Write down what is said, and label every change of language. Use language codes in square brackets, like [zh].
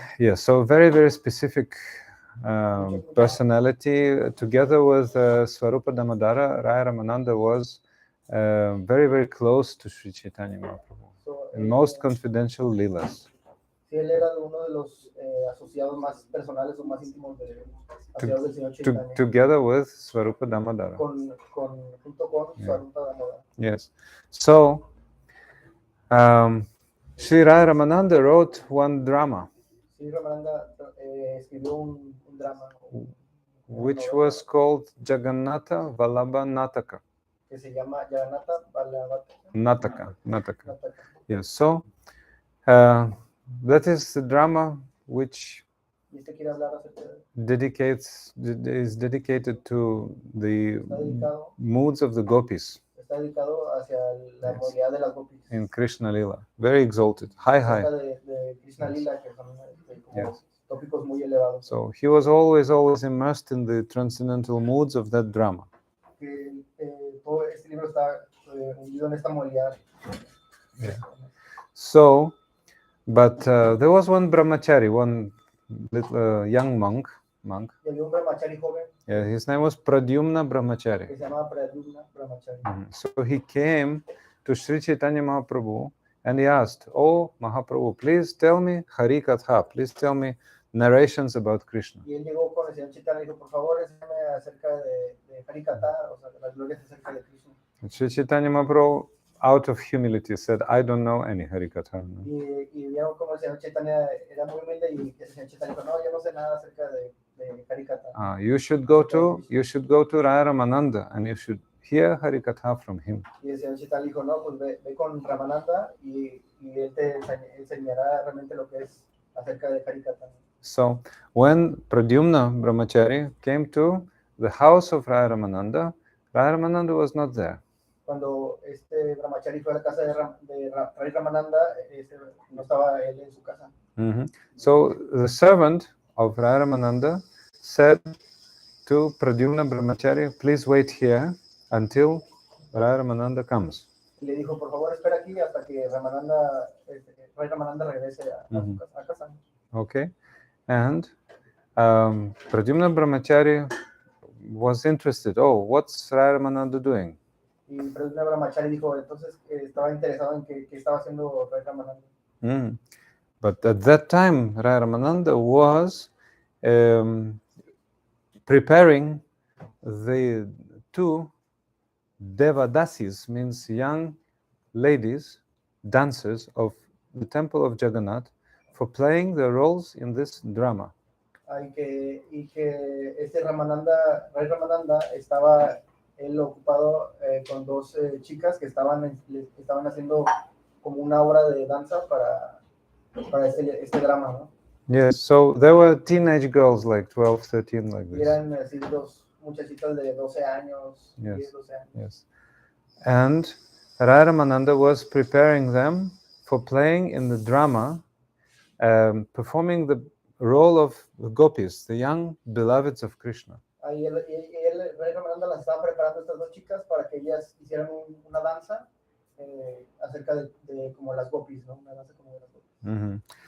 [en] yeah, so very specific personality. Together with Swarupa Damodara, Raya Ramananda was very close to Sri Chaitanya Mahaprabhu in most confidential leelas. [es] Sí, él era uno de los asociados más personales o más íntimos asociados del Señor Chaitanya. [en] Together with Swarupa Damodara. [es] Junto con Swarupa Damodara. [en] Yes. So, Sri Raya Ramananda wrote one drama, [es] Sri Ramananda escribió un drama [en] which was called Jagannatha Vallabha Nataka. [es] que se llama Jagannatha Vallabha [en] Nataka. Yes. So, that is the drama which [es] Y este quiere hablar acerca de [en] is dedicated to the [es] está dedicado [en] moods of the gopis [es] hacia la modalidad de las gopis. [en] in Krishna Lila. Very exalted, high. [es] Acerca de Krishna Lila, que son como tópicos muy elevados. [en] So he was always immersed in the transcendental moods of that drama. [es] Que todo este libro está hundido en esta modalidad. [en] So, but there was one brahmachari, one little young monk. [es] Y había un brahmachari joven [en] Yeah, his name was Pradyumna Brahmachari. [es] que se llamaba Pradyumna Brahmachari. [en] So he came to Sri Chaitanya Mahaprabhu and he asked, "Oh Mahaprabhu, please tell me Hari Katha, please tell me narrations about Krishna." [es] Y él llegó con el Señor Chaitanya y dijo, por favor, enséñame acerca de Harikatha, o sea, de las glorias acerca de Krishna. [en] And Sri Chaitanya Mahaprabhu, out of humility, said, "I don't know any Hari Katha." [es] No. Y vieron como el Señor Chaitanya era muy humilde y el Señor Chaitanya dijo, no, yo no sé nada acerca de Harikatha. [en] You should go to Raya Ramananda and you should hear Hari Katha from him. [es] Y el Señor Chaitanya dijo, no, pues ve con Ramananda y él te enseñará realmente lo que es acerca de Harikatha. [en] So when Pradyumna Brahmachari came to the house of Raya Ramananda was not there. [es] Cuando este Brahmachari fue a la casa de Ray Ramananda, no estaba él en su casa. [en] So the servant of Raya Ramananda said to Pradyumna Brahmachari, "Please wait here until Raya Ramananda comes." [es] Y le dijo, por favor, espera aquí hasta que Ray Ramananda regrese a casa. [en] Okay, and Pradyumna Brahmachari was interested. Oh, what's Raya Ramananda doing? [es] Y Pradyumna Brahmachari dijo, entonces estaba interesado en qué estaba haciendo Ray Ramananda. [en] But at that time, Raya Ramananda was preparing the two Devadasis, means young ladies, dancers of the temple of Jagannath, for playing their roles in this drama. [es] Y que este Ray Ramananda estaba él ocupado con dos chicas que estaban haciendo como una obra de danza para este drama, ¿no? [en] Yes, so there were teenage girls like 12, 13, like [es] Y [en] this. [es] eran así dos muchachitas de 12 años, 10, 12 años. [en] Yes. And Raya Ramananda was preparing them for playing in the drama, performing the role of the gopis, the young beloveds of Krishna. [es] Ahí Ray Ramananda las estaba preparando a estas dos chicas para que ellas hicieran una danza acerca de como las gopis, ¿no? Una danza como de las gopis.